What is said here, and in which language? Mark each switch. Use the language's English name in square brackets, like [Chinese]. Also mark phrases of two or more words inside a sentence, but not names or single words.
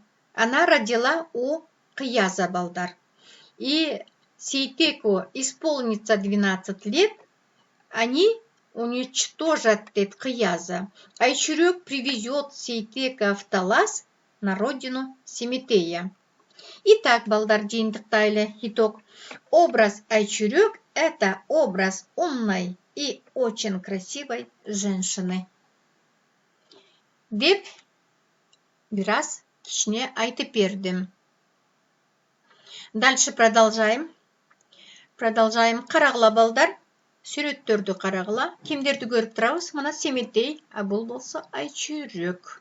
[Russian] Она родила у князя, балдар. И Сейтеку исполнится 12 лет, они уничтожат князя. Айчурек привезет Сейтека в Талас, на родину Семетея. Итак, балдар Джиндтайле итог. Образ Айчурек – это образ умной и очень красивой женщины. [Kyrgyz] Деп biraz кичне айтып бердим. [Russian] Дальше продолжаем. [Kyrgyz] Карагыла, балдар. Сүрөттөрдү карагыла. Кимдерди көрүп турабыз? Мына Семетей, а бул болсо Айчурек.